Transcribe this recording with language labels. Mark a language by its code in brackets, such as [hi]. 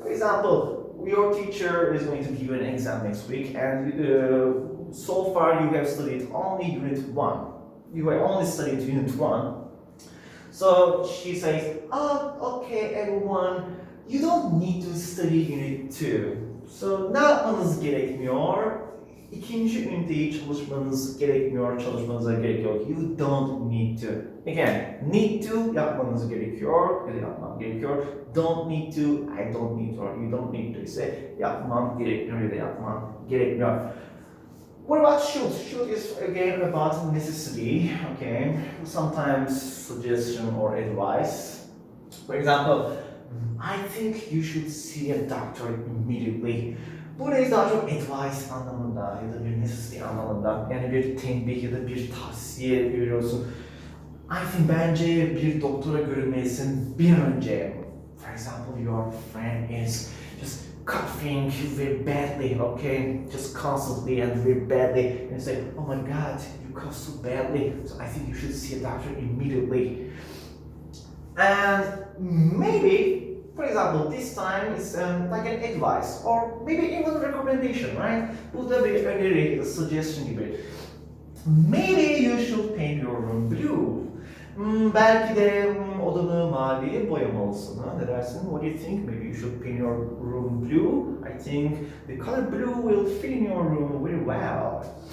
[en] For example, your teacher is going to give you an exam next week, and so far you have studied only Unit 1. You have only studied Unit 1. So she says, okay everyone, you don't need to study Unit 2. [tr] So ne yapmanız gerekmiyor? İkinci üniteyi çalışmanız gerekmiyor, çalışmanıza gerek yok. [en] You don't need to. Again, need to [tr] yapmanız gerekiyor ya da yapmam gerekiyor. [en] Don't need to, I don't need to, or you don't need to [tr] ise yapmam gerekmiyor ya da yapmam gerekmiyor. [en] What about should? Should is again about necessity, okay? Sometimes suggestion or advice. For example, I think you should see a doctor immediately. [tr] Burayı daha çok advice anlamında ya da bir necessity anlamında, yani bir tembih ya da bir tavsiye veriyorsun. I think bence bir doktora görünmelisin bir an önce. [en] For example, your friend is just coughing very badly, okay? Just constantly and very badly. And you say, oh my god, you cough so badly. So I think you should see a doctor immediately. And maybe, for example, this time it's like an advice or maybe even a recommendation, right? [tr] Bu da bir öneri, a suggestion gibi. [en] Maybe you should paint your room blue. [tr] Belki de odanı mavi boyamalısın. Ha? Ne dersin? [en] What do you think? Maybe you should paint your room blue. I think the color blue will fit in your room very well.